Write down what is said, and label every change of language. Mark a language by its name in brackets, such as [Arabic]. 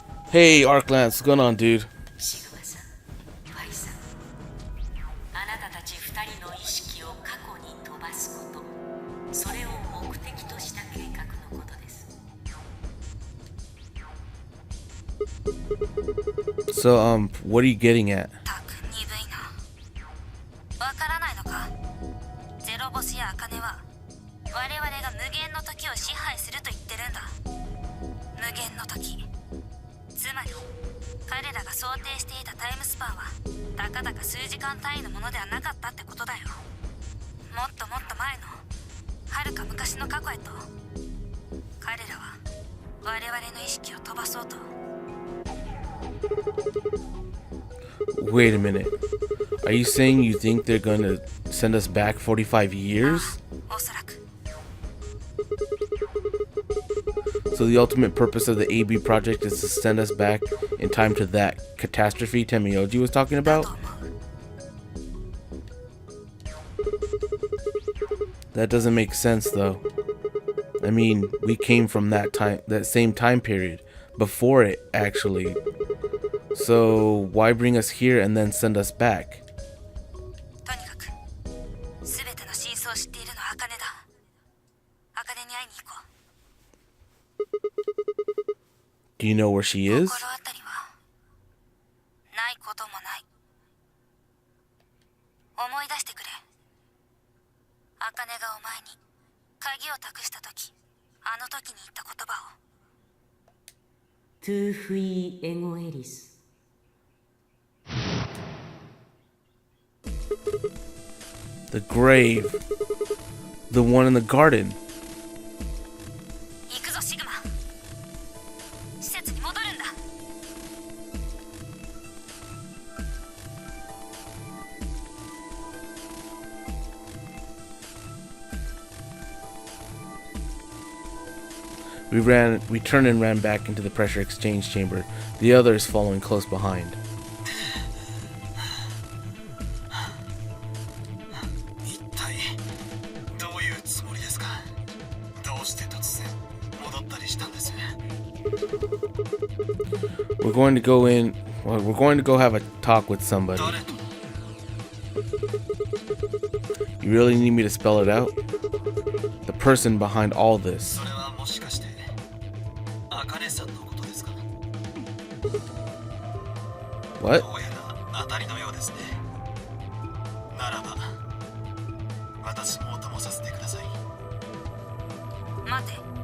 [English] Hey, Arklance, what's going on, dude? [Japanese] シグマさん、ファイさん、あなたたち二人の意識を過去に飛ばすこと、それを目的とした計画のことです。 [English] So, what are you getting at? [Japanese] たく鈍いな。わからないのか。ゼロ星や茜は我々が無限の時を支配すると言ってるんだ。無限の時、つまり彼らが想定していたタイムスパンはたかだか数時間単位のものではなかったってことだよ。もっともっと前のはるか昔の過去へと彼らは我々の意識を飛ばそうと。 [English] Wait a minute. Are you saying you think they're gonna send us back 45 years? [Japanese] おそらく。 [English] So the ultimate purpose of the AB project is to send us back in time to that catastrophe Tenmyoji was talking about? That doesn't make sense though. I mean, we came from that same time period, before it actually. So why bring us here and then send us back? [Japanese] とにかく全ての真相を知っているのは茜だ。茜に会いに行こう。 [English] Do you know where she is? [Japanese] 心当たりはないこともない。思い出してくれ。茜がお前に鍵を託した時、あの時に言った言葉を。トゥーフィーエゴエリス。 [English] The grave. The one in the garden. [Japanese] 行くぞシグマ。施設に戻るんだ。 [English] We turned and ran back into the pressure exchange chamber, the others following close behind. [Japanese] 一体どういうつもりですか。どうして突然戻ったりしたんです。 [English] We're going to go in. Well, we're going to go have a talk with somebody. [Japanese] 誰と。 [English] You really need me to spell it out? The person behind all this. [Japanese] それはもしかして茜さんのことですか。 [English] What? [Japanese] どうやら当たりのようですね。ならば私もお供させてください。待て。